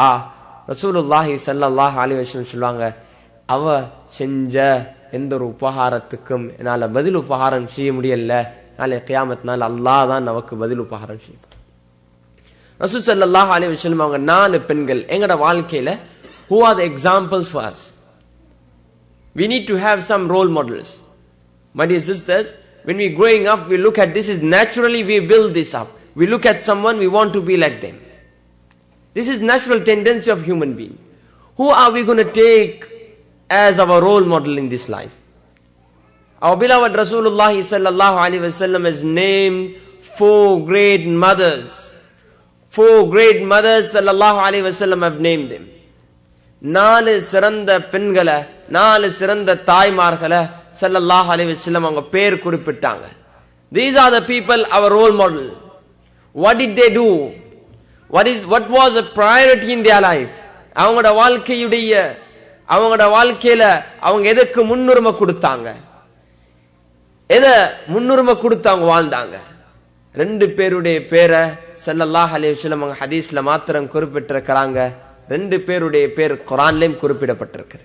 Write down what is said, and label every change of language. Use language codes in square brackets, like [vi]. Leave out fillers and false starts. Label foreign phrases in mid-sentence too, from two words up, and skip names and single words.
[ar] رسول الله صلى الله عليه وسلم [ta] சொல்லுவாங்க, அவ செஞ்ச எந்த ஒரு உபகாரத்துக்கும் என்னால பதில் உபகாரம் செய்ய முடியல, நாளை கியாமத்னால அல்லாஹ் தான் நமக்கு பதில் உபகாரம் செய்வார். [ar] رسول صلى الله عليه وسلم [ta] அவங்க 4 பெண்கள் எங்கட வாழ்க்கையில [en] who are the examples for us. We need to have some role models. My dear sisters, when we growing up, we look at this is naturally we build this up. We look at someone, we want to be like them. This is natural tendency of human being. Who are we going to take as our role model in this life? Our beloved Rasulullah [ar] صلى الله عليه وسلم [en] has named 4 great mothers. 4 great mothers [ar] صلى الله عليه وسلم [en] have named them. [ta] 4 சிறந்த பெண்களை, 4 சிறந்த தாய்மார்களை [ar] صلى الله عليه وسلم [ta] அவங்க பேர் குறிப்பிட்டாங்க. [en] These are the people, our role model. What did they do? What was a priority in their life? [ta] அவங்களோட வாழ்க்கையில அவங்க எதுக்கு முன்னுரிமை கொடுத்தாங்க, எதை முன்னுரிமை கொடுத்தாங்க வாழ்ந்தாங்க? 2 பேருடைய பேரை [ar] صلى الله عليه وسلم [ta] அவங்க ஹதீஸ்ல மாத்திரம் குறிப்பிட்டிருக்கிறாங்க. 2 பேருடைய பேர் குர்ஆன்லயும் குறிப்பிடப்பட்டிருக்குது.